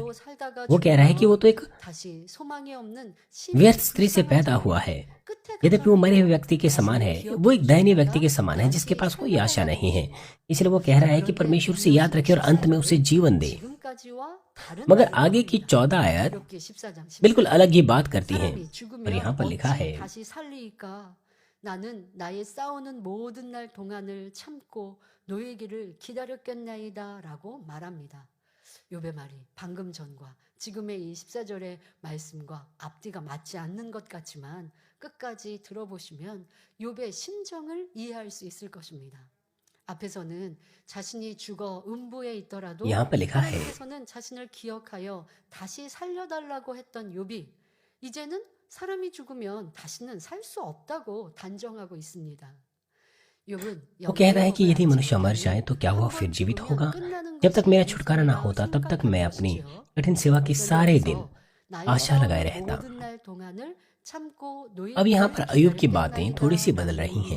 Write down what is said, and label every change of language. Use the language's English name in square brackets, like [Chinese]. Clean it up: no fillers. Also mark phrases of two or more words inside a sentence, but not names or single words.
[Hindi] वो कह रहा है कि वो तो एक व्यर्थ स्त्री से पैदा हुआ है, यद्यपि वो मरे हुए व्यक्ति के समान है, वो एक दयनीय व्यक्ति के समान है जिसके पास कोई आशा नहीं है। इसलिए वो कह रहा है कि परमेश्वर उसे याद रखे और अंत में उसे जीवन दे। मगर आगे की 14 आयत बिल्कुल अलग ही बात करती हैं। और यहाँ पर लिखा है, [Korean] 나는 나의 싸우는 모든 날 동안을 참고 노예기를 기다렸겠나이다라고 말합니다. 욥의 말이 방금 전과 지금의 이 14절의 말씀과 앞뒤가 맞지 않는 것 같지만 끝까지 들어보시면 욥의 심정을 이해할 수 있을 것입니다. 앞에서는 자신이 죽어 음부에 있더라도 하나님께서는 자신을 기억하여 다시 살려달라고 했던 욥이 이제는 사람이 죽으면 다시는 살 수 없다고 단정하고 있습니다. [Hindi] वो कह रहा है कि यदि मनुष्य मर जाए तो क्या वह फिर जीवित होगा? जब तक मेरा छुटकारा ना होता तब तक मैं अपनी कठिन सेवा के सारे दिन आशा लगाए रहता। अब यहाँ पर अय्यूब की बातें थोड़ी सी बदल रही हैं।